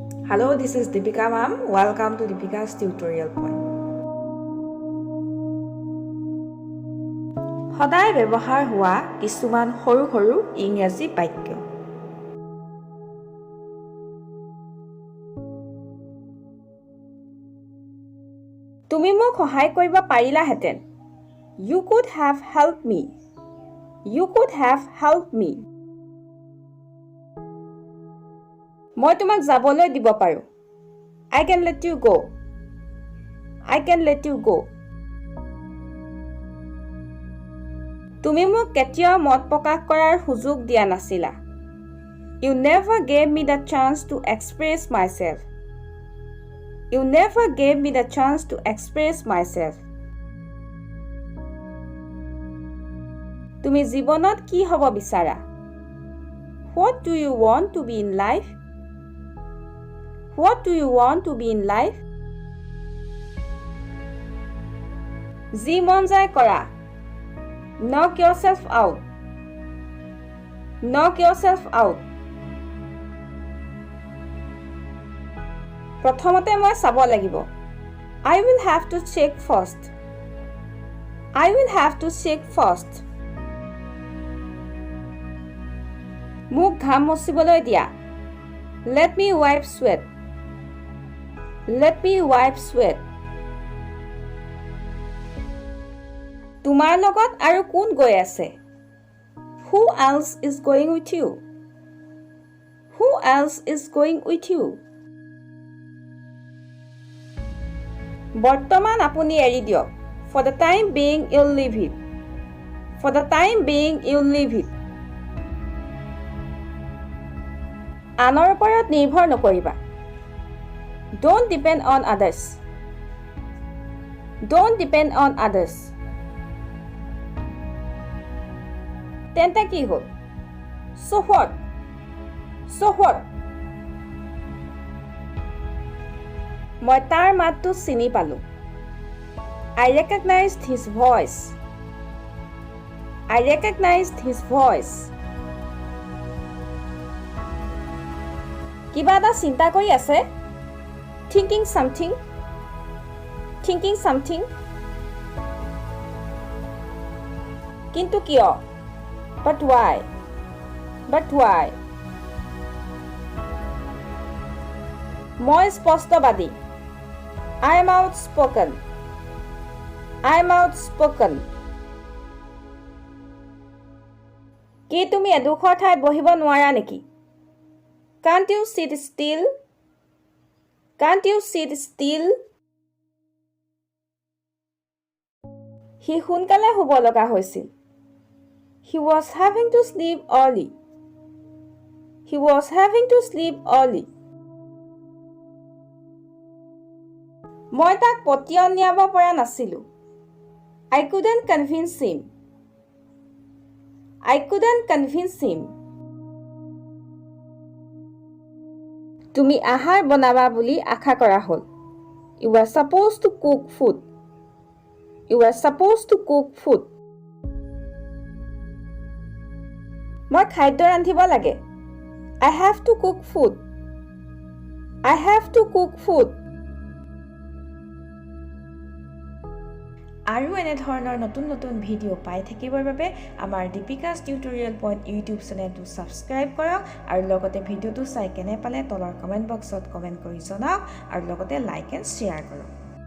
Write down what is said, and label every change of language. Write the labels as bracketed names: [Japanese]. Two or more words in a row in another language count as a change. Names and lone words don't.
[English] Hello, this is Deepika ma'am. Welcome to Deepika's tutorial point. [Assamese] সদায় ব্যৱহাৰ হোৱা কিছুমান সৰু সৰু ইংৰাজী বাক্য। তুমি মোক সহায় কৰিব পাৰিলাহেঁতেন। [English] You could have helped me. You could have helped me. [Assamese] মই তোমাক যাবলৈ দিব পাৰোঁ। [English] I can let you go. I can let you go. [Assamese] তুমি মোক কেতিয়াও মত প্ৰকাশ কৰাৰ সুযোগ দিয়া নাছিলা। [English] You never gave me the chance to express myself. You never gave me the chance to express myself. [Assamese] তুমি জীৱনত কি হ'ব বিচাৰা? [English] What do you want to be in life? What do you want to be in life? [Assamese] যি মন যায় কৰা। [English] Knock yourself out. Knock yourself out. [Assamese] প্ৰথমতে মই চাব লাগিব। [English] I will have to check first. I will have to check first. [Assamese] মোক ঘাম মচিবলৈ দিয়া। [English] Let me wipe sweat. Let me wipe sweat. [Assamese] তোমাৰ লগত আৰু কোন গৈ আছে? [English] Who else is going with you? Who else is going with you? [Assamese] বৰ্তমান আপুনি এৰি দিয়ক। [English] For the time being, you'll leave it. For the time being, you'll leave it. [Assamese] আনৰ ওপৰত নিৰ্ভৰ নকৰিবা। [English] Don't depend on others. Don't depend on others. [Assamese] তেন্তে কি হ'ল? [English] So what? So what? [Assamese] মই তাৰ মাতটো চিনি পালোঁ। [English] I recognized his voice. I recognized his voice. [Assamese] কিবা এটা চিন্তা কৰি আছে? [English] Thinking something. Thinking something. [Assamese] কিন্তু কিয়? [English] But why? But why? [Assamese] মই স্পষ্টবাদী। [English] I am outspoken. I am outspoken. [Assamese] কি তুমি এডোখৰ ঠাইত বহিব নোৱাৰা নেকি? [English] Can't you sit still? Can't you sit still? [Assamese] সি সোনকালে শুব লগা হৈছিল। [English] He was having to sleep early. He was having to sleep early. [Assamese] মই তাক পতিয়ন নিয়াব পৰা নাছিলোঁ। [English] I couldn't convince him. I couldn't convince him. [Assamese] তুমি আহাৰ বনাবা বুলি আশা কৰা হ'ল। [English] You were supposed to cook food. You were supposed to cook food. [Assamese] মই খাদ্য ৰান্ধিব লাগে। [English] I have to cook food. I have to cook food. [Assamese] আৰু এনেধৰণৰ নতুন নতুন ভিডিঅ' পাই থাকিবৰ বাবে আমাৰ দীপিকাছ টিউটৰিয়েল পইণ্ট ইউটিউব চেনেলটো ছাবস্ক্ৰাইব কৰক আৰু লগতে ভিডিঅ'টো চাই কেনে পালে তলৰ কমেণ্ট বক্সত কমেণ্ট কৰি জনাওক আৰু লগতে [English] like and share [Assamese] কৰক।